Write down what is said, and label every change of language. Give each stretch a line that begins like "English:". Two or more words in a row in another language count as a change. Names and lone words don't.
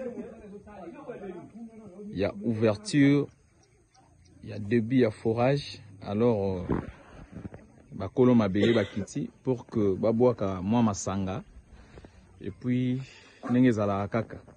French: il y a ouverture, il y a début, il y a forage.
Lingala: Alors, bakolo mabeye bakiti
French: pour que
Lingala: babwaka mwa masanga
French: et puis
Lingala: ndenge zala kaka.